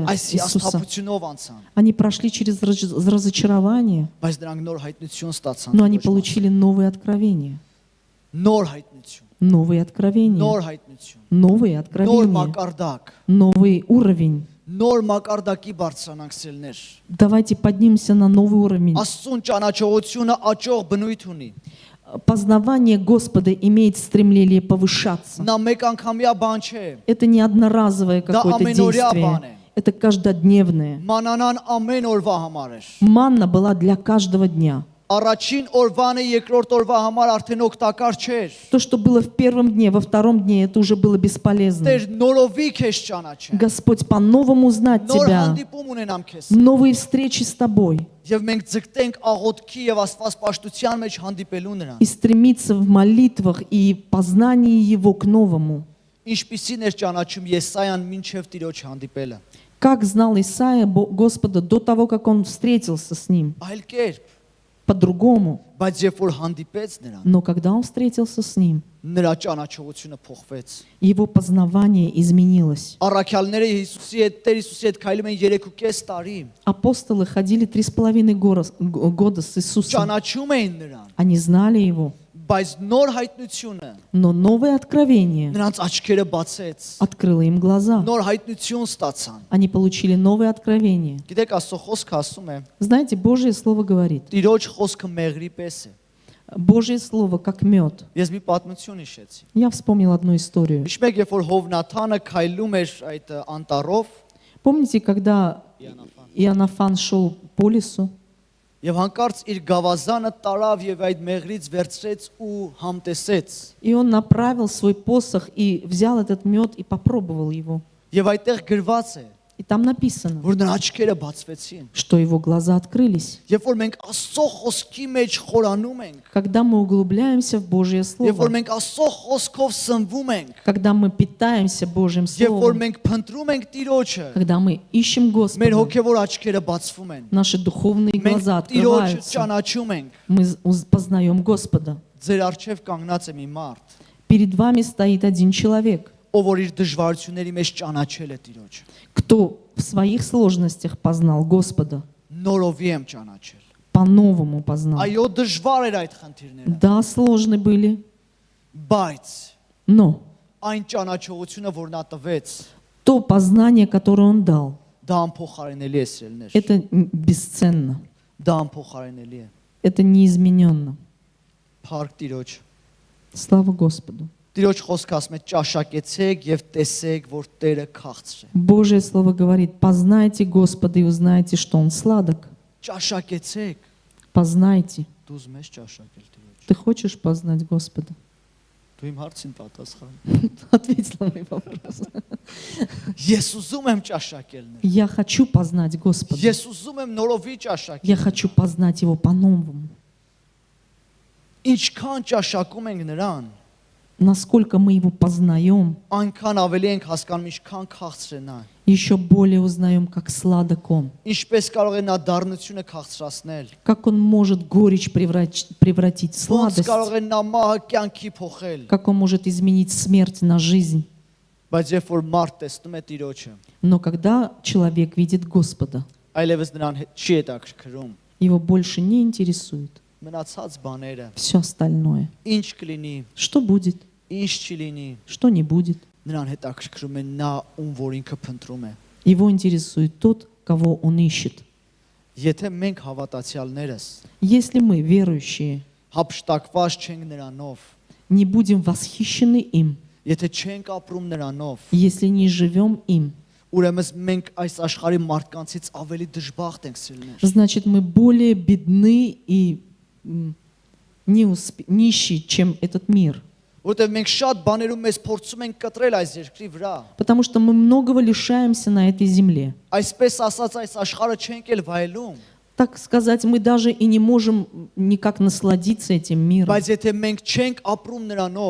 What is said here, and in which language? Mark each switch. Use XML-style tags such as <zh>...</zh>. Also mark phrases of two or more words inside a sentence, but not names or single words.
<hy>այս</hy> <ru>Иисуса.</ru> <hy>հիասթափությունով անցան,</hy> <ru>Они прошли через разочарование,</ru> <hy>բայց նրանք нոր հայտնություն ստացան,</hy> <ru>но они</ru> <hy>Տիրոջ</hy> <ru>получили новые откровения.</ru> <hy>մասին։ Նոր հայտնություն,</hy> <ru>Новые откровения.</ru> <hy>նոր հայտնություն,</hy> <ru>Новые</ru> <hy>նոր</hy> <ru>откровения.</ru> <hy>մակարդակ,</hy> <ru>Новый уровень.</ru> <hy>նոր մակարդակի բարձրանանք սելներ։</hy> <ru>Давайте поднимемся на новый уровень.</ru> <hy>Աստծուն ճանաչողությունը աճող բնույթ ունի։</hy> <ru>Познавание Господа имеет стремление повышаться.</ru> <hy>Նա մեկ անգամյա բան չէ։</hy> <ru>Это не одноразовое какое-то</ru> <hy>ամենօրյա բան</hy> <ru>действие.</ru> <hy>է։</hy> <ru>Это каждодневное.</ru> <hy>Մանանան ամեն օրվա համար էր։</hy> <ru>Манна была для каждого дня.</ru> <hy>Առաջին օրվանը երկրորդ օրվա համար արդեն օգտակար չէր։</hy> <ru>То, что было в первом дне, во втором дне, это уже было бесполезно.</ru> <hy>Տեր նորովի քեզ ճանաչեն։</hy> <ru>Господь, по-новому узнать</ru> <hy>Նոր</hy> <ru>Тебя.</ru> <hy>հանդիպում ունենամ քեզ։</hy> <ru>Новые встречи с Тобой.</ru> <hy>Եվ մենք ձգտենք աղոթքի եւ Աստված պաշտության մեջ հանդիպելու նրան։</hy> <ru>И стремиться в молитвах и познании Его к новому.</ru> <hy>Ինչպիսին էր ճանաչում Եսայան մինչև Տիրոջ հանդիպելը։</hy> <ru>Как знал Исаия Господа до того, как он встретился с Ним.</ru> <hy>Այլ կերպ,</hy> <ru>По-другому.</ru> <hy>բայց երբ որ հանդիպեց նրան,</hy> <ru>Но когда он встретился с Ним,</ru> <hy>նրա ճանաչողությունը փոխվեց։</hy> <ru>его познавание изменилось.</ru> <hy>Առաքյալները Հիսուսի հետ, Տեր Հիսուսի հետ քայլում են 3.5 տարի։</hy> <ru>Апостолы ходили 3,5 года с Иисусом.</ru> <hy>Ճանաչում էին նրան,</hy> <ru>Они знали Его.</ru> <hy>բայց նոր հայտնությունը</hy> <ru>Но новое откровение</ru> <hy>նրանց աչքերը բացեց։</hy> <ru>открыло им глаза.</ru> <hy>Նոր հայտնություն ստացան։</hy> <ru>Они получили новое откровение.</ru> <hy>Գիտեք, Աստծո խոսքը ասում է,</hy> <ru>Знаете, Божье Слово говорит.</ru> <hy>Տիրոջ խոսքը մեղրի պես է։</hy> <ru>Божье Слово как мед.</ru> <hy>Ես մի պատմություն հիշեցի։</hy> <ru>Я вспомнил одну историю.</ru> <hy>Հիշում եք, երբ որ Հովնաթանը քայլում էր այդ անտառով,</hy> <ru>Помните, когда Иоаннафан шел по лесу,</ru> <hy>եւ հանկարծ իր գավազանը տարավ եւ այդ մեղրից վերցրեց ու համտեսեց։</hy> <ru>и он направил свой посох и взял этот мед и попробовал его.</ru> <hy>Եվ այդտեղ գրված է,</hy> <ru>И там написано,</ru> <hy>որ նրա աչքերը բացվեցին։</hy> <ru>что его глаза открылись.</ru> <hy>Երբ որ մենք Աստծո խոսքի մեջ խորանում ենք,</hy> <ru>Когда мы углубляемся в Божье</ru> <hy>երբ որ</hy> <ru>Слово,</ru> <hy>մենք Աստծո խոսքով սնվում ենք,</hy> <ru>когда мы питаемся Божьим</ru> <hy>երբ որ</hy> <ru>Словом,</ru> <hy>մենք փնտրում ենք Տիրոջը,</hy> <ru>когда мы ищем</ru> <hy>մեր</hy> <ru>Господа,</ru> <hy>հոգևոր աչքերը բացվում են։</hy> <ru>наши духовные</ru> <hy>Մենք</hy> <ru>глаза</ru> <hy>Տիրոջը</hy> <ru>открываются.</ru> <hy>ճանաչում ենք։</hy> <ru>Мы познаем Господа.</ru> <hy>Ձեր առջև կանգնած է մի մարդ,</hy> <ru>Перед вами стоит один человек,</ru> <hy>ով որ իր դժվարությունների մեջ ճանաչել է Տիրոջը։</hy> <ru>кто в своих сложностях познал Господа,</ru> <hy>Նորովի եմ ճանաչել։</hy> <ru>по-новому познал.</ru> <hy>Այո, դժվար էր այդ խնդիրները,</hy> <ru>Да, сложны были,</ru> <hy>բայց</hy> <ru>но</ru> <hy>այն ճանաչողությունը, որ նա տվեց,</hy> <ru>то познание, которое Он дал,</ru> <hy>դա անփոխարինելի է սիրելներ։</hy> <ru>это бесценно,</ru> <hy>Դա անփոխարինելի է։</hy> <ru>это неизмененно.</ru> <hy>Փառք Տիրոջ։</hy> <ru>Слава Господу.</ru> <hy>Տիրոջ խոսքը ասում է ճաշակեցեք եւ տեսեք, որ Տերը քաղցր է։</hy> <ru>Божье Слово говорит, познайте Господа и узнаете, что Он сладок.</ru> <hy>Ճաշակեցեք։</hy> <ru>Познайте.</ru> <hy>Դու ուզում ես ճաշակել Տիրոջ։</hy> <ru>Ты хочешь познать Господа?</ru> <hy>Դու իմ հարցին պատասխան։</hy> <ru>Ответь на мой вопрос.</ru> <hy>Ես ուզում եմ ճաշակելներ։</hy> <ru>Я хочу познать Господа.</ru> <hy>Ես ուզում եմ նորովի ճաշակել։</hy> <ru>Я хочу познать Его по-новому.</ru> <hy>Ինչքան ճաշակում ենք նրան,</hy> <ru>Насколько мы Его познаем,</ru> <hy>այնքան ավելի ենք հասկանում ինչքան քաղցր է նա։</hy> <ru>еще более узнаем, как сладок Он.</ru> <hy>Ինչպես կարող է նա դառնությունը քաղցրացնել։</hy> <ru>Как Он может горечь превратить в</ru> <hy>Ոնց</hy> <ru>сладость.</ru> <hy>կարող է նա մահը կյանքի փոխել։</hy> <ru>Как Он может изменить смерть на жизнь.</ru> <hy>Բայց երբ որ մարդ տեսնում է Տիրոջը,</hy> <ru>Но когда человек видит Господа,</ru> <hy>այլևս նրան չի հետաքրքրում</hy> <ru>его больше не интересует</ru> <hy>մնացած բաները,</hy> <ru>все остальное.</ru> <hy>ինչ կլինի,</hy> <ru>Что будет,</ru> <hy>ինչ չի լինի,</hy> <ru>что не будет.</ru> <hy>նրան հետաքրքրում է նա ում որ ինքը փնտրում է։</hy> <ru>Его интересует тот, кого Он ищет.</ru> <hy>Եթե մենք հավատացյալներս</hy> <ru>Если мы, верующие,</ru> <hy>հափշտակված չենք նրանով,</hy> <ru>не будем восхищены им,</ru> <hy>եթե չենք ապրում նրանով,</hy> <ru>если не живем им,</ru> <hy>ուրեմն մենք այս աշխարհի մարդկանցից ավելի դժբախտ ենք սիրելիներ։</hy> <ru>значит, мы более бедны и нищие, чем этот мир.</ru> <hy>Որտեղ մենք շատ բաներում մեզ փորձում ենք կտրել այս երկրի վրա։</hy> <ru>Потому что мы многого лишаемся на этой земле.</ru> <hy>Այսպես ասած այս աշխարհը չենք էլ վայելում,</hy> <ru>Так сказать, мы даже и не можем никак насладиться этим миром.</ru> <hy>բայց եթե մենք չենք апրում նրանով</hy>